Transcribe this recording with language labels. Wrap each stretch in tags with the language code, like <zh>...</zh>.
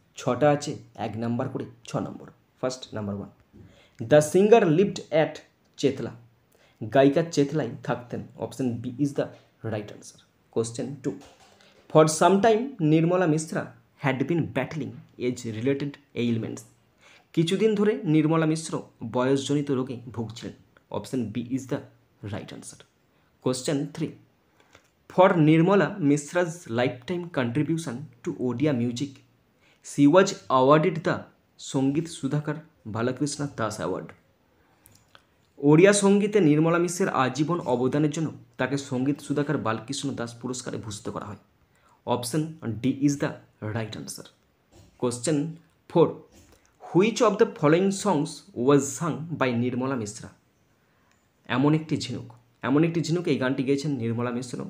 <bn>6টা আছে 1 নাম্বার করে 6 নম্বর।</bn> <en>first number 1, the singer lived at Chetla,</en> <bn>গায়িকা চেতলাই থাকতেন।</bn> <en>Option B is the right answer. Question 2, for some time Nirmala Mishra had been battling age related ailments,</en> <bn>কিছুদিন ধরে নির্মলা মিশ্র বয়সজনিত রোগে ভুগছিলেন।</bn> <en>Option B is the right answer. Question 3, for Nirmala Mishra's lifetime contribution to Odia music, she was awarded the Sangeet Sudhakar Balakrishna Das Award.</en> <bn>Odia সঙ্গীতে নির্মলা মিশ্রের আজীবন অবদানের জন্য তাকে সঙ্গীত সুধাকর বালকৃষ্ণ দাস পুরস্কারে ভূষিত করা হয়।</bn> <en>Option D is the right answer. Question 4, which of the following songs was sung by Nirmala Mishra, এমন একটি ঝিনুক</en> <bn>এই গানটি গেয়েছেন নির্মলা মিশ্র।</bn>